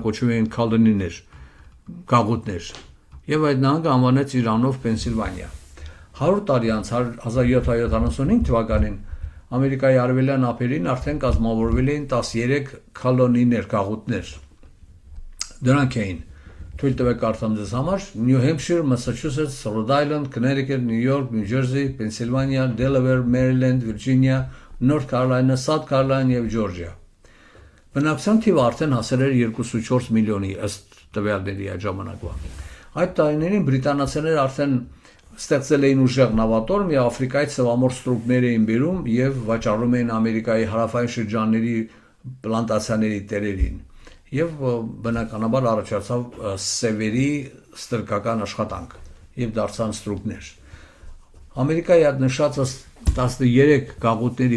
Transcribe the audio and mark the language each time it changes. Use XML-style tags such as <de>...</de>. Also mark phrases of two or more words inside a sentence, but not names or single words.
<hy>կոչվում էին Colony-ներ, գաղութներ, եւ այդ նահանգը անվանեց իր անունով Պենսիլվանիա։ 100 տարի անց 1775 թվականին Ամերիկայի արևելյան ափերին արդեն կազմավորվել էին 13 կոլոնիներ, գաղութներ։ Դրանք էին թույլ տվեք կարդամ ձեզ համար New Hampshire, Massachusetts, Rhode Island, Connecticut, New York, New Jersey, Pennsylvania, Delaware, Maryland, Virginia, North Carolina, South Carolina եւ Georgia։ Բնակչության թիվը արդեն հասել էր 2.4 միլիոնի ըստ տվյալների այդ ժամանակվա։ Այդ տարիներին բրիտանացիները արդեն ստեղծել էին ուժեղ նավատորմ եւ Աֆրիկայից սևամորթ ստրուկներ էին բերում եւ վաճառում էին Ամերիկայի հարավային շրջանների պլանտացիաների տերերին։ Եվ բնականաբար առաջացավ սևերի ստրկական աշխատանք եւ դարձան ստրուկներ։ Ամերիկայի այդ նշած 13 գաղութների</hy>